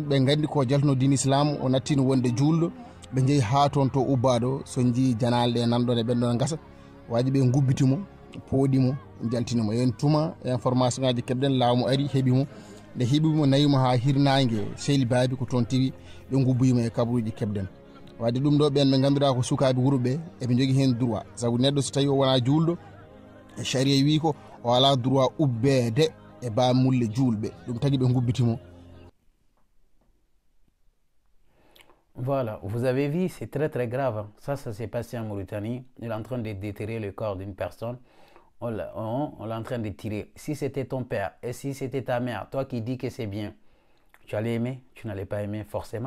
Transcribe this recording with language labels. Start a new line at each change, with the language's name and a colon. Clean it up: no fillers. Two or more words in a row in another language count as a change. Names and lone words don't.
Fula: ɓe gandi ko jaltuno diine islam o nattino wonde julɗo ɓe jeehi ha toon to ubbaɗo so jii janalɗe nanɗon e ɓenɗon gasa waji ɓe gubbitimo pooɗimo jaltinimo yen tuma information ngaji keɓɗen laamu ari heeɓimo nde heeɓimo nayimo ha hirnangue Seyli Baby ko toon tigi ɓe gubbuyimo e kabaruji keɓɗen wadde ɗum ɗo ɓen ɓe ganduɗa ko sukaɓe wuuro ɓe eɓe jogui hen droit saabu neɗɗo so tawi o wona julɗo e charia wi ko o ala droit ubbede e bamulle julɓe ɗum tagui ɓe gubbitimo.
French: Voilà, vous avez vu, c'est très grave. Ça s'est passé en Mauritanie. Il est en train de déterrer le corps d'une personne. On l'a en train de tirer. Si c'était ton père et si c'était ta mère, toi qui dis que c'est bien, tu allais aimer, tu n'allais pas aimer forcément.